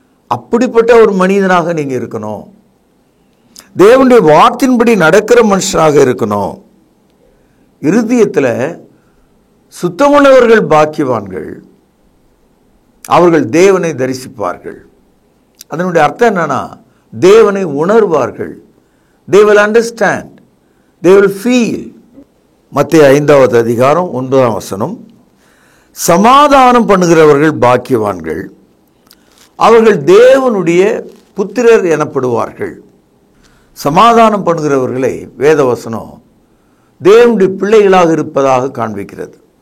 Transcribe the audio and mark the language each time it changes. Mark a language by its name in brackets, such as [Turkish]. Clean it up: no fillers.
[Tamil] அப்படிப்பட்ட ஒரு மனிதனாக நீங்கள் இருக்கணும். தேவனுடைய வார்த்தையின்படி நடக்கிற மனுஷனாக இருக்கணும். இருதயத்தில் சுத்தமுள்ளவர்கள் பாக்கியவான்கள், அவர்கள் தேவனை தரிசிப்பார்கள். அதனுடைய அர்த்தம் என்னன்னா, தேவனை உணர்வார்கள். [English] they will understand, they will feel. [Tamil] மத்தேயு 5வது அதிகாரம் 9ஆம் வசனம், சமாதானம் பண்ணுகிறவர்கள் பாக்கியவான்கள், அவர்கள் தேவனுடைய புத்திரர் எனப்படுவார்கள். சமாதானம் பண்ணுகிறவர்களை வேதவசனம் தேவனுடைய பிள்ளைகளாக இருப்பதாக காண்பிக்கிறது.